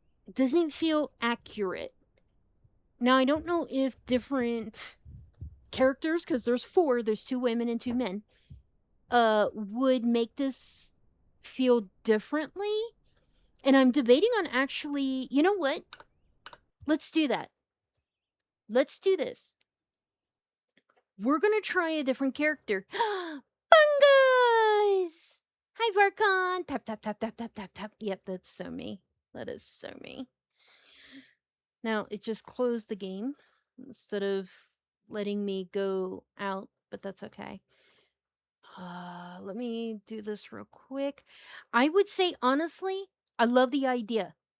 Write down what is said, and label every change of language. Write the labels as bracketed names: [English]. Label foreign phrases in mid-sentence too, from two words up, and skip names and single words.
[English] It doesn't feel accurate. Now, I don't know if different characters, because there's 4, there's 2 women and 2 men, would make this feel differently. And I'm debating on actually, you know what? Let's do that. Let's do this. We're gonna try a different character. Bungus! Hi, Varkon! Tap, tap, tap, tap, tap, tap, tap. Yep, that's so me. That is so me. Now, it just closed the game instead of letting me go out, but that's okay. Let me do this real quick. I would say, honestly, I love the idea.